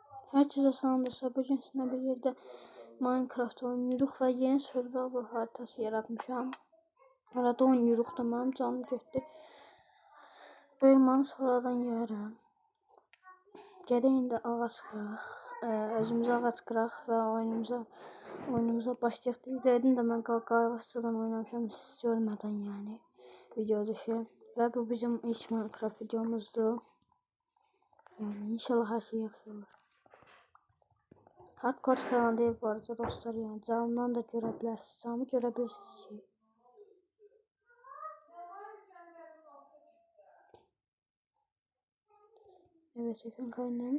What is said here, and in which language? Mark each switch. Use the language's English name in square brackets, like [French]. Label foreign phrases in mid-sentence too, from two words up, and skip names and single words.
[Turkish] Herkese salam dostlar. Bugün sizinle bir yerde Minecraft oynuyoruz ve yeni survival haritası yaratmışam. Arada oynuyoruz da benim canım getdi. [Azerbaijani] Bölümünü sonradan yiyərəm. Gedək indi ağac qıraq. Özümüzə ağac qıraq və oyunumuza başlayaq. İzlədim də mən qavaçsadan oynamışam siz görmədən yəni [Turkish] video dışı. [Azerbaijani] Və bu bizim ilk Minecraft videomuzdur. [Turkish] Yani inşallah her şey [Azerbaijani] yaxşı olur. [Turkish] Hardcore falan değil bu arada dostlar yani canımdan da görebilirsiniz. Canımı görebilirsiniz ki. Evet ekran kaynaymış.